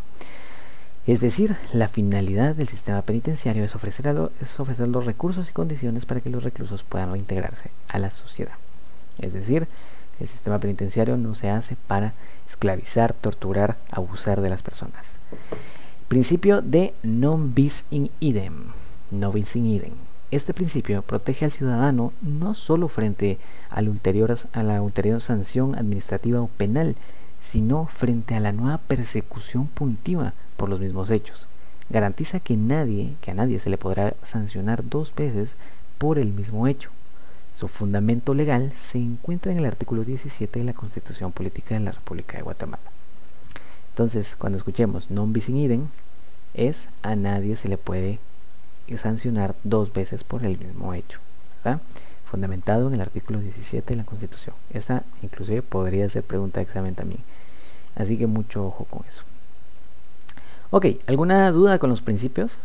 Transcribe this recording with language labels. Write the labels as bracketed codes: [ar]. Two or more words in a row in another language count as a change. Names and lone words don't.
[es] Es decir, la finalidad del sistema penitenciario es ofrecer los recursos y condiciones para que los reclusos puedan reintegrarse a la sociedad. Es decir, el sistema penitenciario no se hace para esclavizar, torturar, abusar de las personas. Principio de [la] non bis in idem. No bis in idem. [es] Este principio protege al ciudadano no solo frente a la ulterior sanción administrativa o penal, sino frente a la nueva persecución punitiva por los mismos hechos. Garantiza que a nadie se le podrá sancionar 2 veces por el mismo hecho. Su fundamento legal se encuentra en el artículo 17 de la Constitución Política de la República de Guatemala. Entonces, cuando escuchemos [la] non bis in idem, [es] es a nadie se le puede sancionar 2 veces por el mismo hecho, ¿verdad? Fundamentado en el artículo 17 de la Constitución. Esta inclusive podría ser pregunta de examen también, así que mucho ojo con eso. Ok, ¿alguna duda con los principios?